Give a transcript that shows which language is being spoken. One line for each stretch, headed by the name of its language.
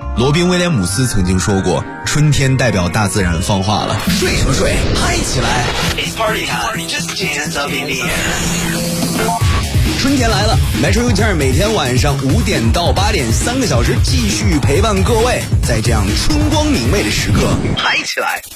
Chinese: 罗宾威廉姆斯曾经说过，春天代表大自然放话了。睡什么睡，嗨起来。
English: It's party time, just dance up in the air.
Chinese: 春天来了， Metro UTR 每天晚上5点到8点三个小时继续陪伴各位，在这样春光明媚的时刻，嗨起来。